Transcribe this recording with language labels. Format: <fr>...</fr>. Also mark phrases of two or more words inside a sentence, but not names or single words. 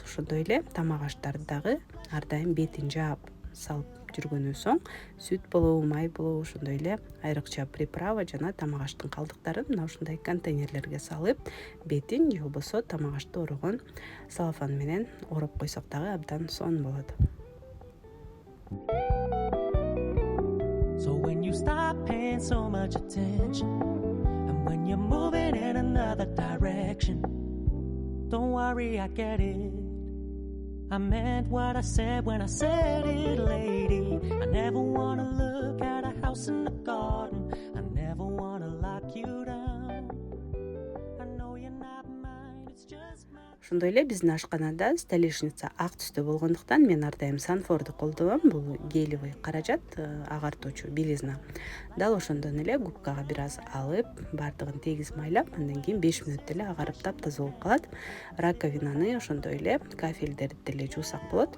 <ky>Ошондой эле тамак аштарды дагы ар дайым бетин жаап салып жүргөндөн соң сүт болобу, май болобу, ошондой эле айрыкча приправа жана тамак аштын калдыктарын мына ушундай контейнерлерге салып, бетин же болбосо тамак ашты орогон салфан менен ороп койсок дагы абдан сонун болот.</ky> <en>So when you stop paying so much attention, and when you're moving in another direction, don't worry, I get it. I meant what I said when I said it, lady. I never wanna look at a house in the garden, I never wanna lock you down. I know you're not mine, it's just my...</en> <ky>Ошондой эле биздин ашканада столешница ак түстө болгондуктан мен ар дайым Санфорду колдоном. Бул гелевый каражат, агартуучу белизна. Дал ошондон эле губкага бир аз алып, бардыгын тегиз майлап, андан кийин 5 мүнөттө эле агарып таптаза болуп калат. Раковинаны ошондой эле кафелдерди деле жуусак болот.</ky>